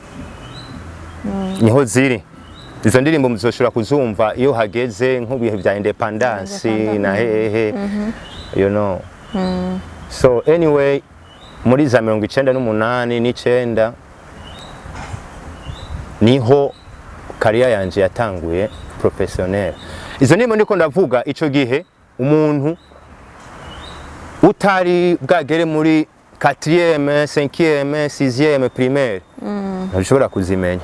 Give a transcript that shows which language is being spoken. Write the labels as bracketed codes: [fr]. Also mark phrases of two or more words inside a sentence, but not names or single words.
[rn] Niho ziri. Izo ndirimbo muzoshobora kuzumva iyo hageze nk'ubihe bya independence na hehe. [en] You know. So anyway, [rn] muri za 98 n'icenda niho career yanje yatanguye professionnel. Izo ndimo ndiko ndavuga ico gihe umuntu utari bwagere muri 4e, 5e, 6e primaire ntushobora kuzimenya.